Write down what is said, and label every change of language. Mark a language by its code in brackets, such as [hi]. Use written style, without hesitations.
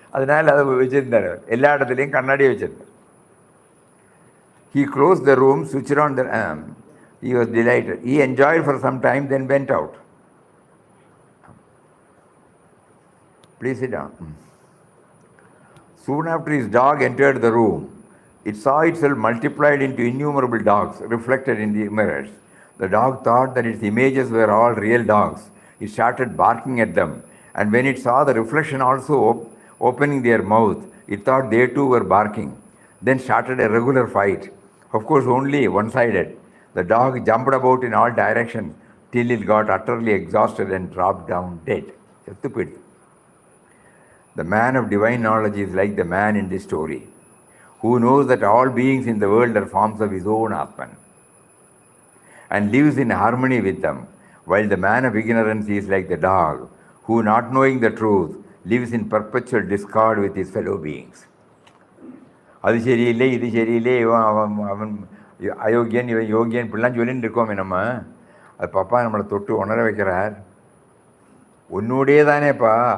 [ta] அதனால் அதை வச்சுருந்தார். எல்லா இடத்துலையும் கண்ணாடியை வச்சுருந்தார். [en] He closed the room, switched on the he was delighted. He enjoyed for some time, then went out. Please sit down. Soon after, his dog entered the room. It saw itself multiplied into innumerable dogs reflected in the mirrors. The dog thought that its images were all real dogs. It started barking at them, and when it saw the reflection also opening their mouth, it thought they too were barking. Then started a regular fight, of course only one-sided. The dog jumped about in all directions, till it got utterly exhausted and dropped down dead. [ta] செத்து போயிடுது. [en] The man of divine knowledge is like the man in this story, who knows that all beings in the world are forms of his own Atman and lives in harmony with them, while the man of ignorance is like the dog, who, not knowing the truth, lives in perpetual discord with his fellow beings. [ta] அது சரியில்லை, இது சரியில்லை, இவன் அவன் அவன் அயோக்கியன், இவன் யோகியன், இப்படிலாம் சொல்லிட்டு இருக்கோமே நம்ம. அது பாப்பா நம்மளை தொட்டு உணர வைக்கிறார். உன்னோடே தானேப்பா.